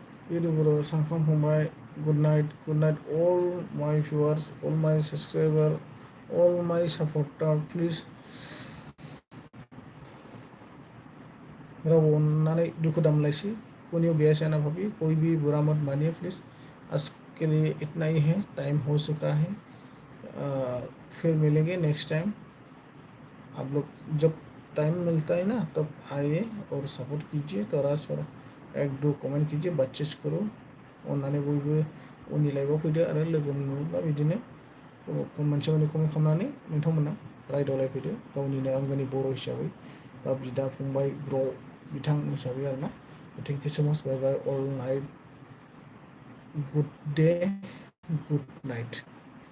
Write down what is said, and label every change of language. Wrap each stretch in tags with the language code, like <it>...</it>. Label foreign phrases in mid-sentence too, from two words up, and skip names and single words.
<brx>इउटुबर सांखां फंबाय</brx> <en>good night all my viewers, all my subscriber, all my supporter, please</en> <brx>राव अननानै दुखु दामलायसि</brx> <hi>कोई भी ऐसा ना भाभी, कोई भी बुरा मत मानिए प्लीज। आज के लिए इतना ही है, टाइम हो चुका है। फिर मिलेंगे</hi> <en>next time.</en> <hi>आप लोग जब टाइम मिलता है ना तब आइए और सपोर्ट कीजिए। तो राज और एक दो कमेंट कीजिए, बातचीत करो</hi> <brx>अननानै बयबो उननि लाइफआव फैदो आरो लोगो मोनोब्ला बिदिनो मोनसे मोननै कमेन्ट खालामनानै नोंथांमोना रायदावलायफैदो गावनिनो आंगोनि बर' हिसाबै बा बिदा फंबाय ब्र बिथां हिसाबै आरोना।</brx> <en>thank you so much, bye bye, all night, good day, good night.</en>